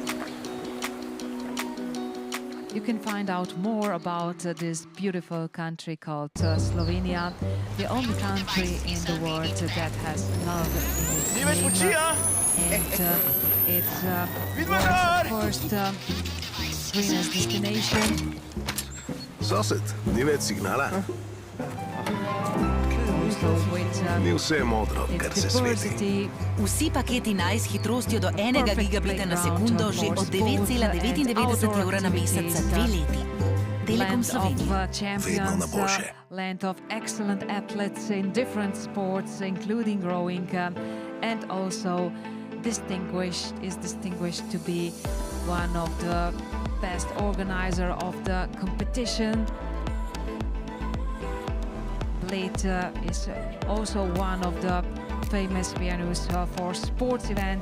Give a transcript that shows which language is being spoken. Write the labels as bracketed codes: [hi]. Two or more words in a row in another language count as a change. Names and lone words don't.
[en] You can find out more about this beautiful country called Slovenia, the only country in the world that has love in its name. And it's world's first greenest destination. [sl] Sosed, ni več signala. Ni vse modro, kar se sveti. Vsi paketi s hitrostjo do 1 gigabita na sekundo že od 9,99 evra na mesec za 2 leti. Telekom Slovenija. Vedno na boljše. [en] Land of excellent athletes in different sports, including rowing, and also distinguished to be one of the best organizer of the competition. Bled is also one of the famous venues for sports events.